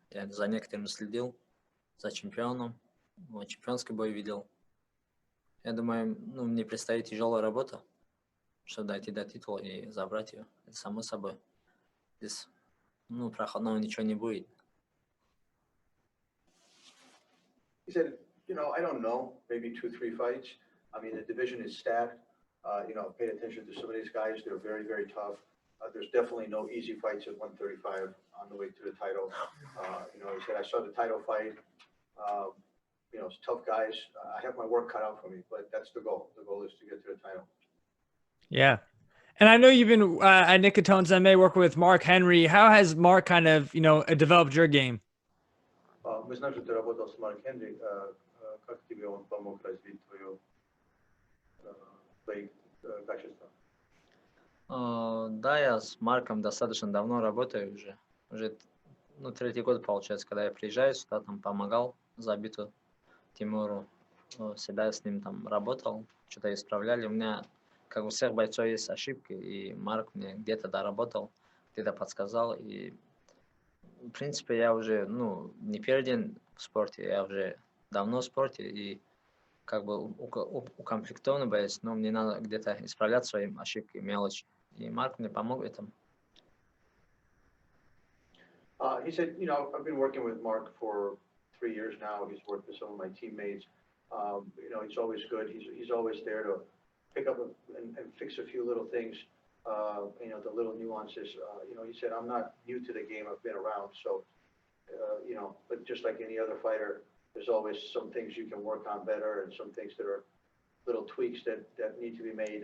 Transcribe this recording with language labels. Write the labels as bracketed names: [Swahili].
[Russian] Я за некоторыми следил, за чемпионом, чемпионский бой видел. Я думаю, мне предстоит тяжелая работа, чтобы дойти до титула и забрать ее. Это само собой. Здесь, проходного ничего не будет. [English] He said, I don't know, maybe 2-3 fights. I mean, the division is stacked. Pay attention to some of these guys. They're very, very tough. There's definitely no easy fights at 135 on the way to the title. He said, I saw the title fight. It's tough guys. I have my work cut out for me, but that's the goal. The goal is to get to the title. Yeah. And I know you've been at Nicotone MMA working with Mark Henry. How has Mark kind of, developed your game? [Russian] Мы знаем, что ты работал с Марк Хенри. Как тебе он помог развить твои качества? Да, я с Марком достаточно давно работаю уже. Уже 3-й год получается, когда я приезжаю сюда, там помогал Забиту Тимуру. Всегда с ним там работал, что-то исправляли. У меня, как у всех бойцов, есть ошибки, и Марк мне где-то доработал, где-то подсказал. И, в принципе, я уже, не первый день в спорте, я уже давно в спорте, и как бы укомплектованный боец, но мне надо где-то исправлять свои ошибки, мелочи. И Марк мне помог в этом. [English] He said, I've been working with Mark for 3 years now. He's worked with some of my teammates. It's always good. He's always there to pick up and fix a few little things, the little nuances. He said, I'm not new to the game. I've been around. So, but just like any other fighter, there's always some things you can work on better and some things that are little tweaks that need to be made.